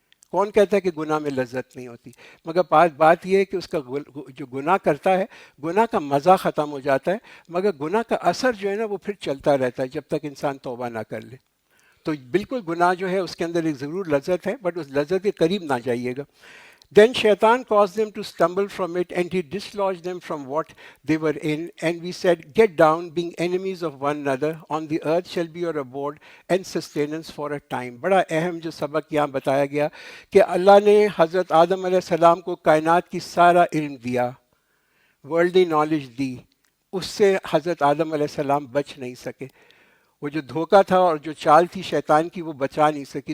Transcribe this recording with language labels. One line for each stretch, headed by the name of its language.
Urdu: کون کہتا ہے کہ گناہ میں لذت نہیں ہوتی؟ مگر بات یہ ہے کہ اس کا جو گناہ کرتا ہے، گناہ کا مزہ ختم ہو جاتا ہے، مگر گناہ کا اثر جو ہے نا وہ پھر چلتا رہتا ہے جب تک انسان توبہ نہ کر لے. تو بالکل گناہ جو ہے اس کے اندر ایک ضرور لذت ہے، بٹ اس لذت کے قریب نہ جائیے گا.
English: Then Shaitan caused them to stumble from it, and he dislodged them from what they were in. And we said, get down, being enemies of one another. On the earth shall be your abode and sustenance for a time.
Urdu: بڑا اہم جو سبق یہاں بتایا گیا کہ اللہ نے حضرت آدم علیہ السلام کو کائنات کی سارا علم دیا، ورلڈی نالج دی. اس سے حضرت آدم علیہ السلام بچ نہیں سکے. وہ جو دھوکہ تھا اور جو چال تھی شیطان کی وہ بچا نہیں سکی.